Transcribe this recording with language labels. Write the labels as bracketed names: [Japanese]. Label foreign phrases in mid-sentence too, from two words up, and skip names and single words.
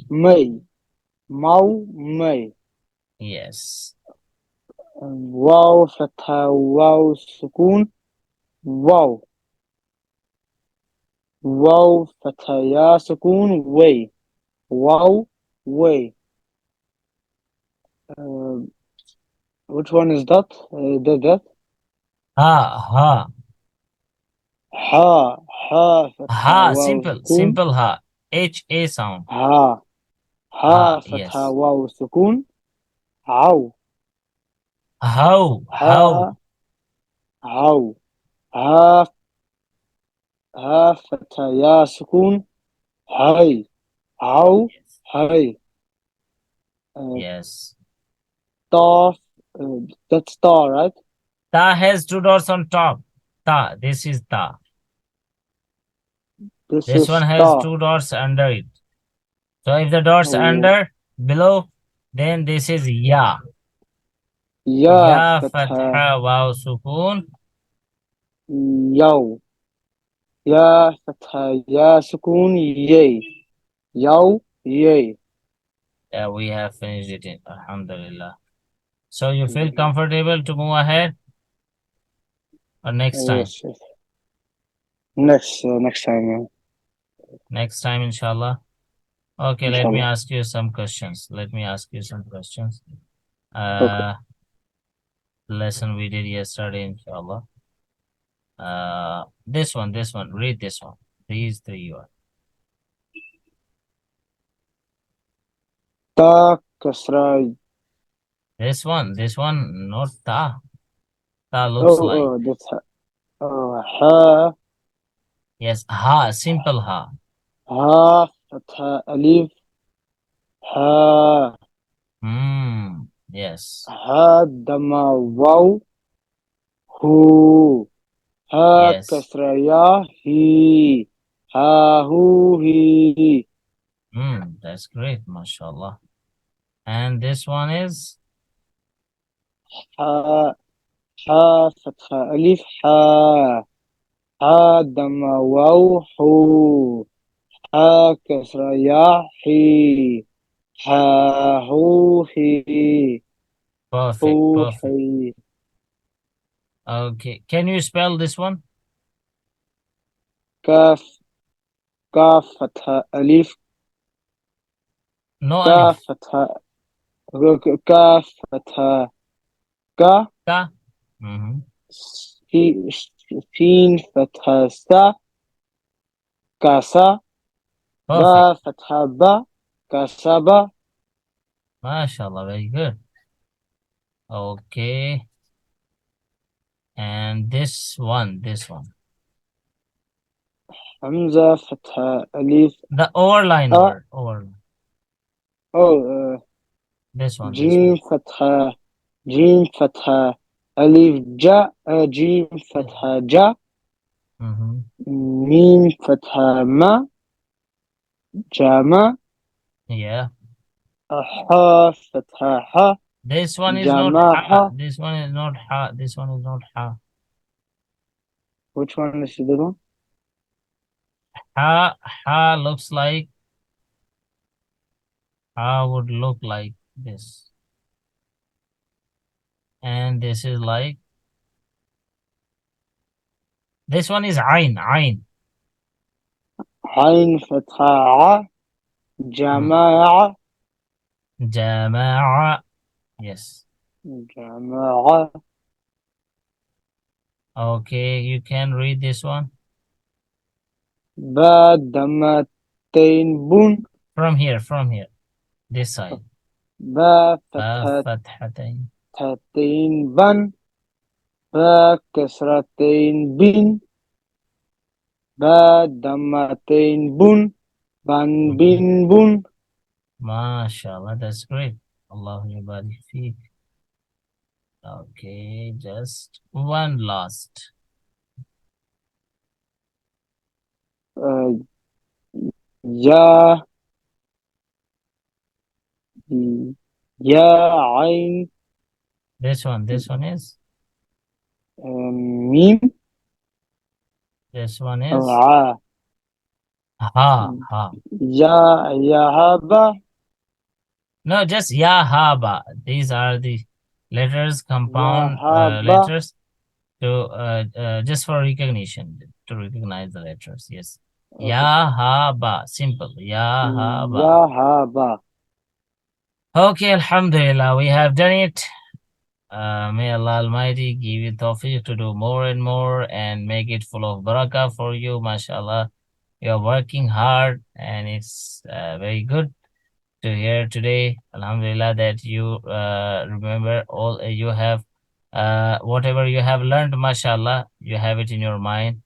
[Arabic] مي. مو مي. [English] Yes. [Arabic] واو فتحة واو سكون واو. واو فتحة يا سكون وي. واو وي. [English] Which one is that? That. [Arabic] ها. ها. ها. ها فتحة Ha. واو [English] Simple. [Arabic] سكون [English] Simple ha. HA sound. [Arabic] ها. Ha. ها فتحة [English] Yes. [Arabic] واو سكون عو. هو. هو. ها. عو. ها. ها فتحة يا سكون هاي. عو [English] Yes. [Arabic] هاي. [English] Yes. طا. That's طا, right? Ta has two dots on top. Ta. This is ta. This This one is has [Arabic] طا. [English] two dots under it. So if the dots under below, then this is ya. [Arabic] يا Ya فتحة فتحة واو سكون. يو. يا فتحة يا سكون يي. يو يي. [English] Yeah, we have finished it. Alhamdulillah. So you feel comfortable to move ahead or next time? Yes, yes. Next time. Next time, inshallah. Okay, let me inshallah. ask you some questions. Let me ask you some questions. Okay. Lesson we did yesterday, inshallah. This one, read this one. These three words. [Arabic] تا كسرة. [English] This one, not ta. Ta looks like. That's ha. Yes, ha, simple ha. [Arabic] ها فتحة ألف. ها. [English] Yes, [Arabic] ها ضمة واو. هو. ها [English] yes. [Arabic] كسرة يا. هي. ها هو هي. [English] That's great, mashallah. And this one is [Arabic] ها. ها فتحة ألف. ها. ها ضمة واو. هو. ها كسرة يا. هي. ها هو هي. [English] perfect, [Arabic] Hu [English] perfect. [Arabic] he. [English] Okay, can you spell this one? [Arabic] كاف. كاف فتحة ألف. [English] No [Arabic] Kaf alif. فتحة. كاف فتحة. Ka. Ka. Mm-hmm. شين فتحة سا. كسا. [English] Perfect. [Arabic] با فتحة با. كسبا. [English] Mashallah, very good. Okay. And this one. [Arabic] همزة فتحة ألف. [English] The overline [Arabic] A. [English] word. Overline. Oh. This one. [Arabic] جيم فتحة. جيم فتحة ألف. جا. جيم فتحة جا. Mm-hmm. ميم فتحة ما. جما. [English] Yeah. [Arabic] ها فتحة ها. [English] This one is not ha. Jamaha. This one is not ha. This one is not ha. Which one is the one? Ha looks like, ha would look like this. And this is like, this one is ayn. [Arabic] عين فتحة. Jama'a. Jama'a. Yes. Jama'a. [English] Okay, you can read this one. [Arabic] با ضمتين بن. [English] From here. This side. [Arabic] Ba Ba fathatain fathatain. بن. با كسرتين بن. با ضمتين بن. بن بن بن. [English] MashaAllah, that's great. [Arabic] الله يبارك فيك. [English] Okay, just one last. [Arabic] Ya. يا عين. [English] This one is. [Arabic] Mim. [English] This one is. [Arabic] A. Ha. يا حبا. [English] No, just [Arabic] يا حا با. [English] These are the letters, [Arabic] Ya [English] compound [Arabic] haba. [English] letters. So just for recognition, to recognize the letters. Yes. Okay. [Arabic] يا حا با. Simple. يا حا با. يا حبا. [English] Okay, alhamdulillah, we have done it. May Allah Almighty give you tawfiq to do more and more and make it full of barakah for you, mashallah. You're working hard and it's very good to hear today, alhamdulillah, that you remember all you have, whatever you have learned, mashallah, you have it in your mind.